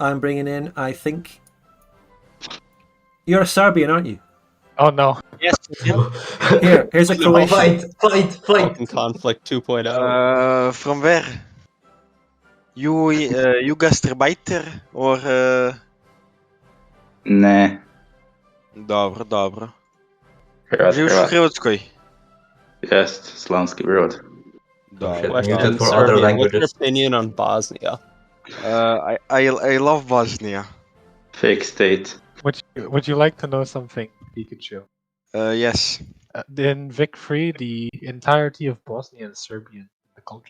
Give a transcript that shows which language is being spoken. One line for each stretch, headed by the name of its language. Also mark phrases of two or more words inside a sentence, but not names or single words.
English: I'm bringing in, I think... You're a Serbian, aren't you? Oh no. Yes. Here's a Croatian. Fight! Conflict 2.0. From where? You gastarbeiter or...
Croatian: Ne. Dobro. Hrvatskoj. Živiš u Hrvatskoj?
English: Yes, Slansky Road. Oh, shit. Question, Muted for other Serbian, what's your languages. opinion on Bosnia? I love Bosnia. Fake state. Would you like to know something, Pikachu? Yes. In Vic Free, the entirety of Bosnia is Serbian in the culture.